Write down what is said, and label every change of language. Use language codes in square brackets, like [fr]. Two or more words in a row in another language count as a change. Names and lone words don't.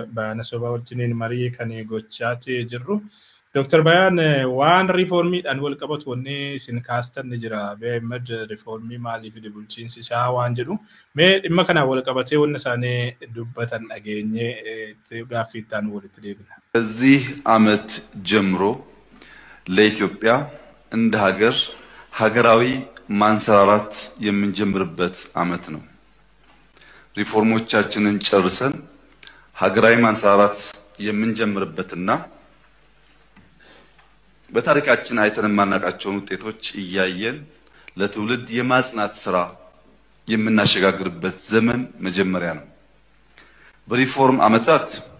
[om] Bayaan Sobaa wajjiniin marii kan gochaati jirru. Dr. Bayaan waan riiformiidhaan wal qabatu wanni isin kaastan ni jira. Abiy Ahmed riiformii maalii fi bulchiinsi isaa waan jedhu. Mee dhimma kanaan wal qabatee wanni isaanii dubbatan dhageenye gaaffiittaan walitti deebina. [am] በዚህ ዓመት ጀምሮ ለኢትዮጵያ እንደ ሀገር ሀገራዊ ማንሰራራት የምንጀምርበት ዓመት ነው። ሪፎርሞቻችንን ጨርሰን ሀገራዊ ማንሰራራት የምንጀምርበትና በታሪካችን አይተን ማናቃቸውን ውጤቶች እያየን ለትውልድ የማጽናት ስራ የምናሸጋግርበት ዘመን መጀመሪያ ነው። በሪፎርም ዓመታት